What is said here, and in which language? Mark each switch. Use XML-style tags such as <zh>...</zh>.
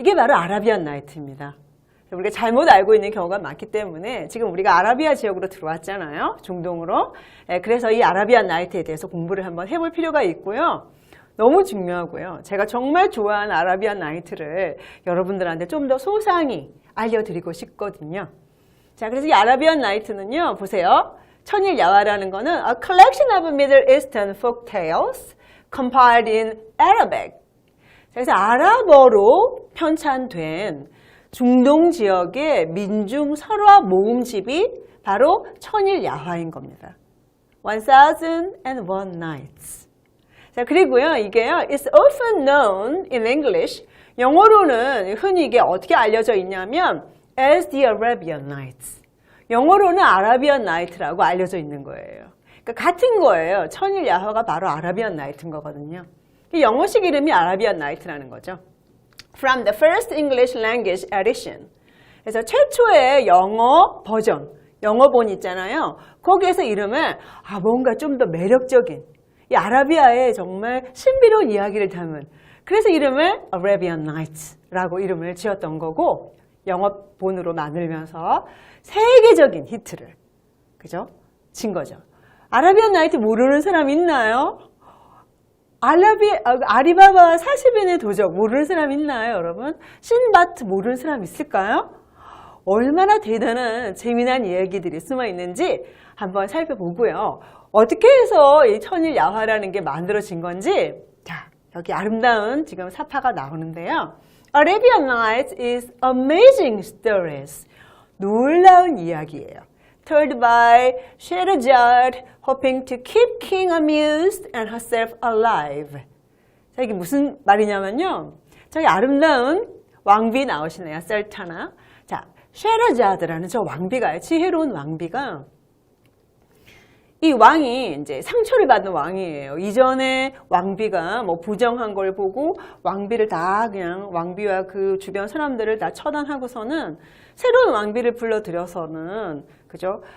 <ko>이게 바로 아라비안 나이트입니다. 우리가 잘못 알고 있는 경우가 많기 때문에 지금 우리가 아라비아 지역으로 들어왔잖아요. 중동으로. 그래서 이 아라비안 나이트에 대해서 공부를 한번 해볼 필요가 있고요. 너무 중요하고요. 제가 정말 좋아하는 아라비안 나이트를 여러분들한테 좀 더 소상히 알려드리고 싶거든요. 자, 그래서 이 아라비안 나이트는요. 보세요. 천일 야화라는 거는</ko> <en>A collection of Middle Eastern folk tales compiled in Arabic.</en> <ko>그래서 아랍어로 편찬된 중동 지역의 민중 설화 모음집이 바로 천일 야화인 겁니다.</ko> <en>1001 Nights.</en> <ko>자, 그리고요, 이게요,</ko> <en>it's often known in English.</en> <ko>영어로는 흔히 이게 어떻게 알려져 있냐면,</ko> <en>as the Arabian Nights.</en> <ko>영어로는 아라비안 나이트라고 알려져 있는 거예요. 그러니까 같은 거예요. 천일 야화가 바로 아라비안 나이트인 거거든요. 영어식 이름이 아라비안 나이트라는 거죠.</ko> <en>From the first English language edition.</en> <ko>그래서 최초의 영어 버전, 영어본 있잖아요. 거기에서 이름을 뭔가 좀 더 매력적인 이 아라비아의 정말 신비로운 이야기를 담은, 그래서 이름을 Arabian Nights라고 이름을 지었던 거고, 영어본으로 만들면서 세계적인 히트를 그죠? 친 거죠. 아라비안 나이트 모르는 사람 있나요? 아리바바 40인의 도적 모르는 사람 있나요, 여러분? 신바트 모르는 사람 있을까요? 얼마나 대단한 재미난 이야기들이 숨어 있는지 한번 살펴보고요. 어떻게 해서 이 천일 야화라는 게 만들어진 건지, 자, 여기 아름다운 지금 사파가 나오는데요.</ko> <en>Arabian Nights is amazing stories.</en> <ko>놀라운 이야기예요.</ko> <en>Told by Sherazade, hoping to keep king amused and herself alive.</en> <ko>자, 이게 무슨 말이냐면요. 저기 아름다운 왕비 나오시네요. 셀타나. 자, 쉐라자드라는 저 왕비가요. 지혜로운 왕비가 이 왕이 이제 상처를 받는 왕이에요. 이전에 왕비가 뭐 부정한 걸 보고 왕비를 다 그냥 왕비와 그 주변 사람들을 다 처단하고서는 새로운 왕비를 불러들여서는 그죠?</ko>